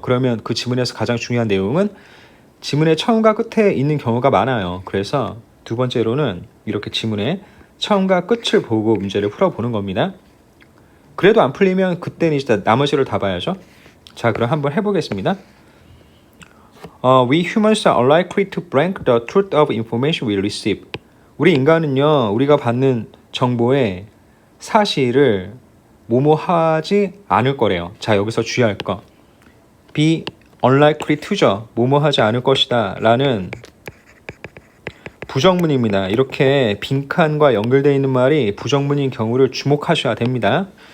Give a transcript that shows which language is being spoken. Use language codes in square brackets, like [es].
[ko] 그러면 그 지문에서 가장 중요한 내용은 지문의 처음과 끝에 있는 경우가 많아요. 그래서 두 번째로는 이렇게 지문의 처음과 끝을 보고 문제를 풀어보는 겁니다. 그래도 안 풀리면 그때는 이제 나머지를 다 봐야죠. 자, 그럼 한번 해보겠습니다. [en] We humans are unlikely to blank the truth of information we receive. [ko] 우리 인간은요, 우리가 받는 정보의 사실을 모모하지 않을 거래요. 자, 여기서 주의할 거. [en] be unlikely to [ko] 죠. 모모하지 않을 것이다 라는 부정문입니다. 이렇게 빈칸과 연결되어 있는 말이 부정문인 경우를 주목하셔야 됩니다.